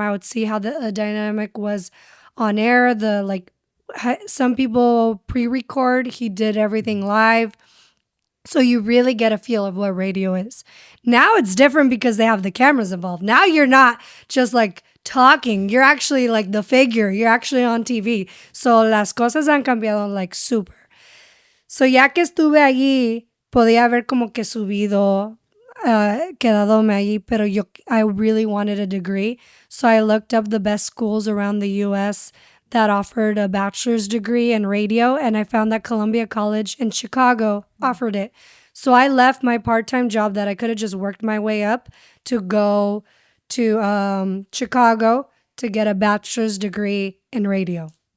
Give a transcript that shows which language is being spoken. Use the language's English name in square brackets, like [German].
[English] I would see how the dynamic was on air. The like some people pre-record. He did everything live. So you really get a feel of what radio is. Now it's different because they have the cameras involved. Now you're not just like talking. You're actually like the figure. You're actually on TV. [Spanish] So las cosas han cambiado like super. So ya que estuve allí, podía haber como que subido, quedadome allí, pero [English] I really wanted a degree. So I looked up the best schools around the U.S. that offered a bachelor's degree in radio, and I found that Columbia College in Chicago offered it. So I left my part-time job that I could have just worked my way up to go to Chicago to get a bachelor's degree in radio.